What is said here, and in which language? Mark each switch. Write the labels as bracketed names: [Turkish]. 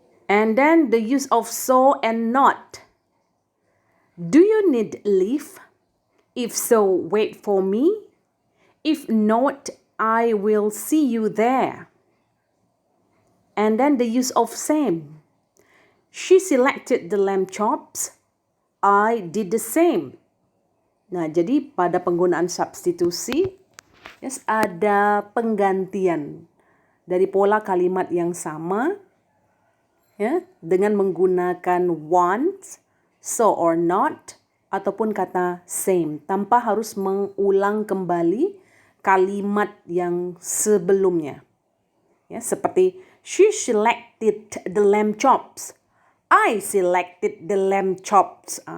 [English] And then the use of so and not. Do you need leave? If so, wait for me. If not, I will see you there. And then the use of same. She selected the lamb chops. I did the same. [Indonesian] Nah, jadi pada penggunaan substitusi, yes, ada penggantian dari pola kalimat yang sama, ya, dengan menggunakan [English] want, so or not, [Indonesian] ataupun kata same, tanpa harus mengulang kembali kalimat yang sebelumnya. Ya, seperti [English] she selected the lamb chops. I selected the lamb chops.